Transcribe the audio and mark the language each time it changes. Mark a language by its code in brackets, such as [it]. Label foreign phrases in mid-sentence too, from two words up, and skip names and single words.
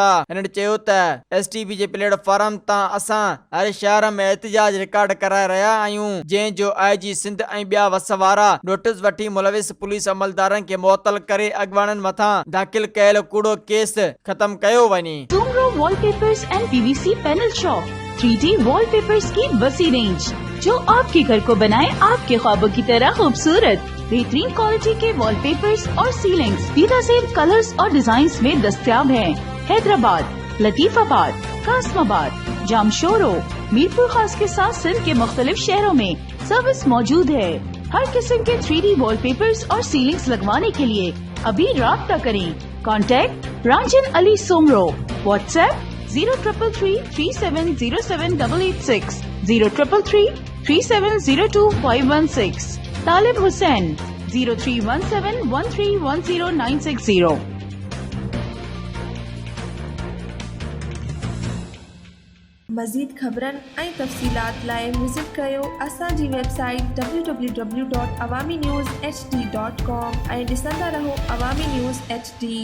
[sd] हिननि चयो त STP जे प्लेटफॉर्म तां असां हर शहर में एहतजाज रिकॉर्ड कराए रहिया आहियूं, जंहिं जो IG सिंध ऐं ॿिया वस वारा नोटिस वठी मुलविस पुलिस अमलदारनि खे मुअतल करे अॻवाननि मथां दाख़िल कयल कूड़ो केस ख़त्म कयो वञे। [ur] سومرو وال پیپرز اینڈ PVC پینل شاپ 3D وال پیپرز کی وسیع رینج جو آپ کے گھر کو بنائے آپ کے خوابوں کی طرح خوبصورت. بہترین کوالٹی کے وال پیپرز اور سیلنگز بےنظیر کلرز اور ڈیزائنز میں دستیاب ہیں. حیدرآباد، لطیف آباد، قاسم آباد، جامشورو، میرپور خاص کے ساتھ سندھ کے مختلف شہروں میں سروس موجود ہے. ہر قسم کے 3D وال پیپرز اور سیلنگز لگوانے کے لیے ابھی رابطہ کریں. کانٹیکٹ رانجھن علی سومرو، واٹس ایپ 0333370786، 03333702 طالب حسین 0317131090. [sd] मज़ीद ख़बरनि ऐं तफ़सीलात लाइ विज़िट कयो असांजी वेबसाइट www.awamiNewsHD.com ऐं ॾिसंदा रहो अवामी न्यूज़ HD।